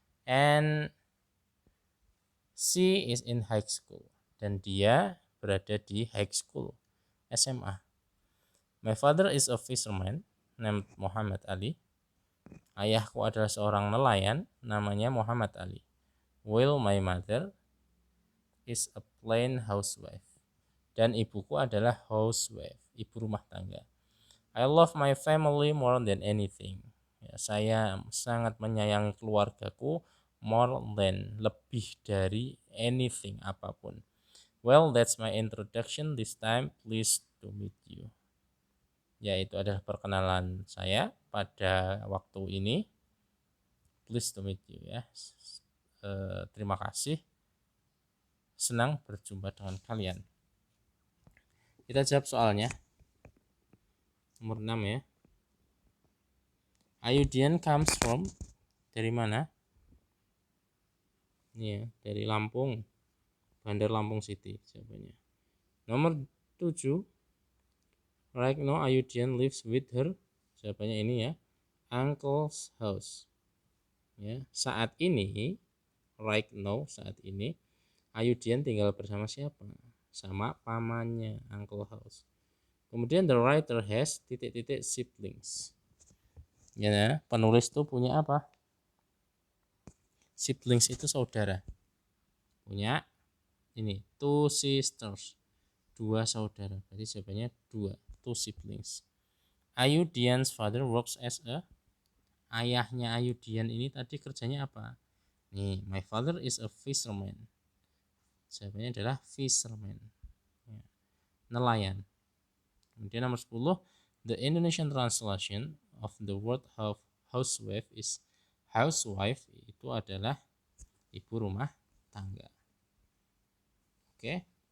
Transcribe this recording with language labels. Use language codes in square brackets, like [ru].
[en] And she is in high school. [id] Dan dia berada di high school, SMA. [en] My father is a fisherman named Muhammad Ali. [id] Ayahku adalah seorang nelayan namanya Muhammad Ali. [en] While my mother is a plain housewife. [id] Dan ibuku adalah housewife, ibu rumah tangga. [en] I love my family more than anything. [id] Ya, saya sangat menyayangi keluargaku [en] more than, [id] lebih dari anything, apapun. [en] Well, that's my introduction. This time, pleased to meet you. [id] Ya, itu adalah perkenalan saya pada waktu ini. [en] Pleased to meet you ya. [id] Terima kasih. Senang berjumpa dengan kalian. Kita jawab soalnya. Nomor 6 ya. [en] Ayudian comes from, [id] dari mana? Ini ya, dari Lampung. Bandar Lampung City jawabannya. Nomor 7. [en] Right now Ayudian lives with her. [id] Jawabannya ini ya. [en] Uncle's house. [id] Ya, saat ini, [en] right now [id] saat ini Ayudian tinggal bersama siapa? Sama pamannya, [en] uncle house. [id] Kemudian [en] the writer has ... siblings. [id] Ya, penulis tuh punya apa? Siblings itu saudara. Punya ini [en] two sisters, [id] dua saudara. Berarti jawabannya 2, [en] two siblings. Ayudian's father works as a, [id] ayahnya Ayudian ini tadi kerjanya apa? [en] Nih, my father is a fisherman. [id] Jawabannya adalah fisherman. Ya, nelayan. Kemudian nomor 10, [en] the Indonesian translation of the word housewife is, housewife [id] itu adalah ibu rumah tangga. Oke.